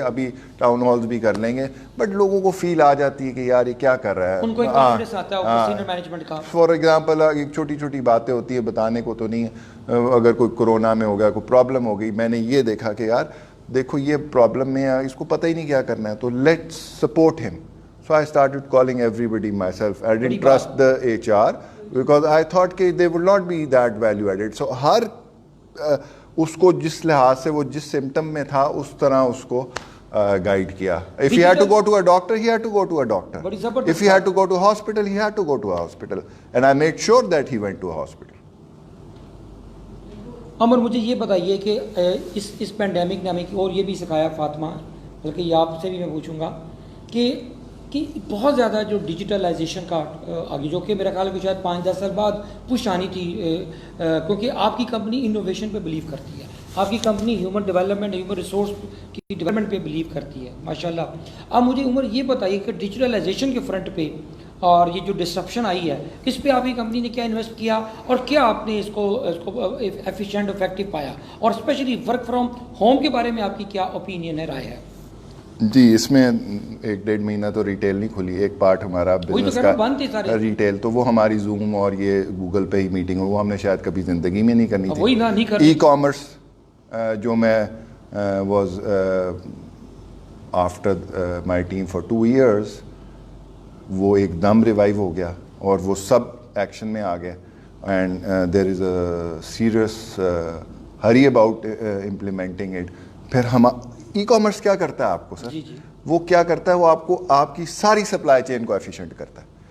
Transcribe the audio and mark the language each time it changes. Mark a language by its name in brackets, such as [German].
[Urdu] ابھی town halls بھی کر لیں گے, بٹ لوگوں کو فیل آ جاتی ہے کہ یار یہ کیا کر رہا ہے. ان کو ایک کانفیڈنس آتا ہے سینئر مینجمنٹ کا. فار ایگزامپل ایک چھوٹی چھوٹی باتیں ہوتی ہیں, بتانے کو تو نہیں ہے. اگر کوئی کورونا میں ہو گیا, کوئی پرابلم ہو گئی, میں نے یہ دیکھا کہ یار دیکھو یہ پرابلم میں ہے, اس کو پتہ ہی نہیں کیا کرنا ہے, تو [English] Let's support ہم. So I started calling everybody myself. I didn't trust the HR because I thought کہ they would not be that value added. [Urdu] So ہر اس کو جس لحاظ سے وہ جس سمٹم میں تھا اس طرح اس کو گائیڈ کیا. [English] If he had to go to a doctor, he had to go to a doctor. If he had to go to a hospital, he had to go to a hospital. And I made sure that he went to a hospital. [Urdu] عمر, مجھے یہ بتائیے کہ اس pandemic نے ہمیں اور یہ بھی سکھایا فاطمہ, بلکہ یہ آپ سے بھی میں پوچھوں گا کہ بہت زیادہ جو ڈیجیٹلائزیشن کا آگے, جو کہ میرا خیال ہے کہ شاید 5-10 سال بعد پش آنی تھی, کیونکہ آپ کی کمپنی انوویشن پہ بلیو کرتی ہے, آپ کی company human development, human resource کی ڈیولپمنٹ پہ بلیو کرتی ہے, ماشاءاللہ. اب مجھے عمر یہ بتائیے کہ ڈیجیٹلائزیشن کے فرنٹ پہ اور یہ جو ڈسرپشن آئی ہے, اس پہ آپ کی کمپنی نے کیا انویسٹ کیا, اور کیا آپ نے اس کو ایفیشینٹ افیکٹو پایا, اور اسپیشلی ورک فرام ہوم کے بارے میں آپ کی کیا اوپینین ہے, رائے ہے؟ جی, اس میں 1-1.5 مہینہ تو ریٹیل نہیں کھلی. ایک پارٹ ہمارا بزنس کا ریٹیل, تو وہ ہماری زوم اور یہ گوگل پہ ہی میٹنگ, وہ ہم نے شاید کبھی زندگی میں نہیں کرنی تھی. ای کامرس جو میں [English] was after my team for 2 years, [Urdu] وہ ایک دم ریوائیو ہو گیا اور وہ سب ایکشن میں آ گئے. [English] And there is a serious hurry about implementing it. [Urdu] پھر ہم ای کامرس کیا کرتا ہے آپ کو سر, وہ کیا کرتا ہے, وہ آپ کو آپ کی ساری سپلائی چین کو ایفیشینٹ کرتا ہے.